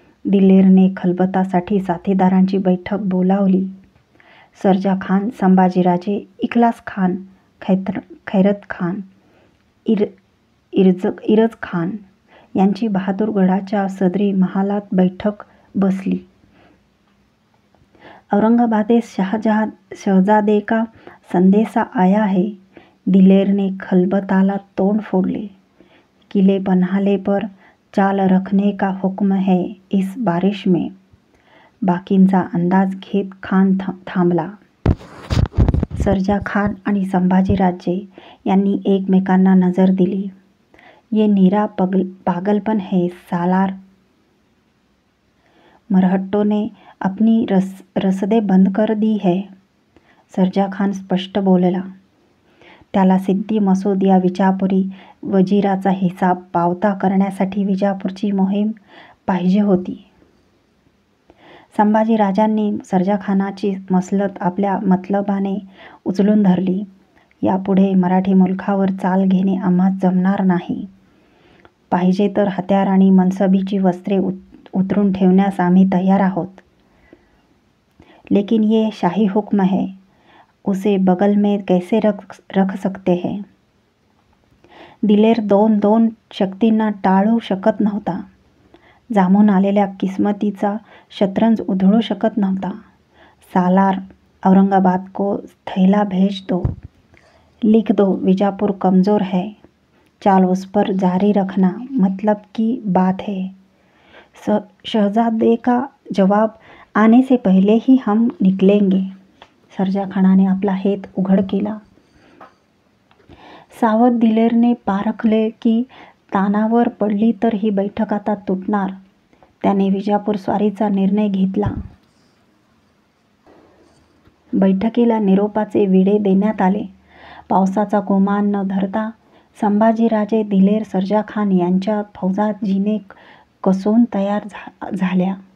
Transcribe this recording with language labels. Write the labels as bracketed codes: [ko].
[mr] दिलेरने खलबतासाठी साथीदारांची बैठक बोलावली. सर्जा खान, संभाजीराजे, इखलास खान, खैरत खान, इरज खान यांची बहादूरगडाच्या सदरी महालात बैठक बसली. [hi] औरंगाबादेस शहजादे का संदेशा आया है. [mr] दिलेरने खलबताला तोंड फोडले. [hi] किले पन्हाले पर चाल रखने का हुक्म है इस बारिश में. [mr] बाकींचा अंदाज घेत खान थांबला. सर्जा खान आणि संभाजीराजे यांनी एकमेकांना नजर दिली. [hi] ये नीरा पागलपन है सालार. मरहट्टों ने अपनी रसदे बंद कर दी है. [mr] सर्जा खान स्पष्ट बोलला. त्याला सिद्दी मसूद या विजापुरी वजीराचा हिसाब पावता करण्यासाठी विजापूरची मोहीम पाहिजे होती. संभाजीराजांनी सर्जाखानाची मसलत आपल्या मतलबाने उचलून धरली. यापुढे मराठी मुलखावर चाल घेणे आम्हास जमणार नाही. पाहिजे तर हत्यार आणि मनसबीची वस्त्रे उतरून ठेवण्यास आम्ही तयार आहोत. [hi] लेकिन ये शाही हुक्म है, उसे बगल में कैसे रख सकते हैं. [mr] दिलेर दोन शक्तींना टाळू शकत नव्हता. जामून आलेल्या किस्मतीचा शतरंज उधळू शकत नव्हता. [hi] सालार, औरंगाबाद को थैला भेज दो. लिख दो विजापुर कमज़ोर है. चाल उस पर जारी रखना मतलब की बात है. शहजादे का जवाब आने से पहले ही हम निकलेंगे. [mr] सर्जा खानाने आपला हेत उघड केला. सावध दिलेरने पारखले की तानावर पडली तर ही बैठक आता तुटणार. त्याने विजापूर स्वारीचा निर्णय घेतला. बैठकीला निरोपाचे विडे देण्यात आले. पावसाचा गोमान न धरता संभाजीराजे, दिलेर, सर्जा खान यांच्या फौजा जिने कसून तयार झाल्या.